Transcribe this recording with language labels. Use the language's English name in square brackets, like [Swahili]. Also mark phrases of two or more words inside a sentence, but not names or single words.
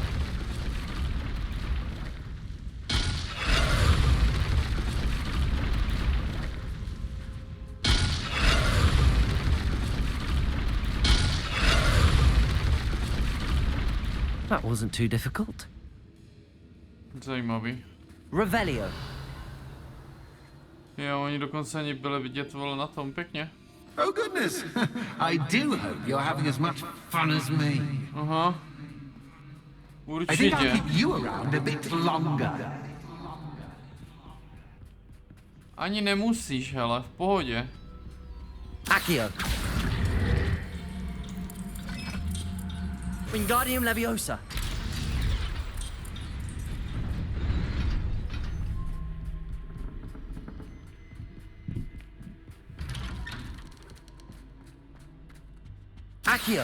[English] That wasn't too difficult. [Czech] Zajímavý. Revelio. Jo, oni dokonce ani byli vidět, vole, na tom, pěkně. [English] Oh goodness! I do hope you're having as much fun as me. Aha. I think I'll [Czech] Určitě. [English] keep you around a bit longer. [Czech] Ani nemusíš, hele, v pohodě. Accio. Wingardium Leviosa. Accio.